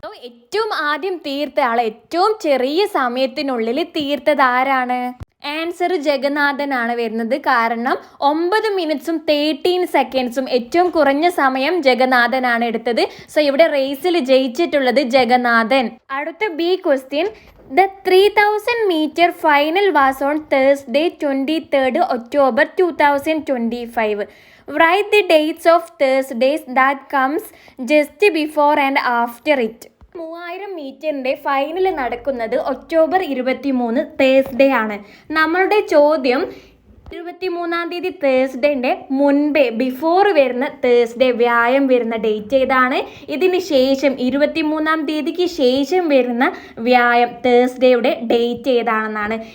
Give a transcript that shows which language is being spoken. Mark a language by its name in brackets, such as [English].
[Malayalam] ഏറ്റവും ആദ്യം തീർത്ത ആൾ ഏറ്റവും ചെറിയ സമയത്തിനുള്ളിൽ തീർത്തത് ആരാണ്? ആൻസർ ജഗന്നാഥനാണ് വരുന്നത്. കാരണം 9 മിനിറ്റ്സും 13 സെക്കൻഡ്സും ഏറ്റവും കുറഞ്ഞ സമയം ജഗന്നാഥനാണ് എടുത്തത്. സോ ഇവിടെ റേസിൽ ജയിച്ചിട്ടുള്ളത് ജഗന്നാഥൻ. അടുത്ത B question. [English] The 3000 meter final was on Thursday 23rd October 2025. Write the dates of Thursdays that comes just before and after it. [Malayalam] 3000 മീറ്ററിൻ്റെ ഫൈനൽ നടക്കുന്നത് ഒക്ടോബർ 23 തേഴ്സ്ഡേ ആണ്. നമ്മളുടെ ചോദ്യം 23-ാം തീയതി തേഴ്സ്ഡേൻ്റെ മുൻപേ ബിഫോർ വരുന്ന തേഴ്സ്ഡേ വ്യായം വരുന്ന ഡേറ്റ് ഏതാണ്? ഇതിന് ശേഷം 23-ാം തീയതിക്ക് ശേഷം വരുന്ന വ്യായം തേഴ്സ്ഡേയുടെ ഡേറ്റ് ഏതാണെന്നാണ്.